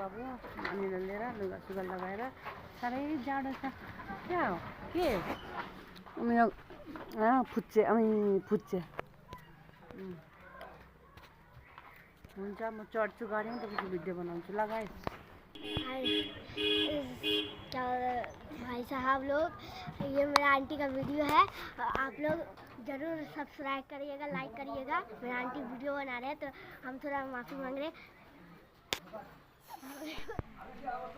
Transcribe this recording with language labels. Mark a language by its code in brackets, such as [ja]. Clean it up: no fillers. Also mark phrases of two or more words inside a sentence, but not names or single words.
[ne] अब नानीलाई लिएर लुगा सुगा लगाएर, साह्रै जाडो छ। क्या हो के मेरो फुच्चे हुन्छ। म चढ्छु गाडीमा, त्यसपछि भिडियो बनाउँछु ल गाइस। [hi] भाई साहब लोग, ये मेरा आंटी का वीडियो है, आप लोग ज़रूर सब्सक्राइब करिएगा, लाइक करिएगा। मेरा आंटी वीडियो बना रहे हैं तो हम थोड़ा माफ़ी मांग रहे हैं।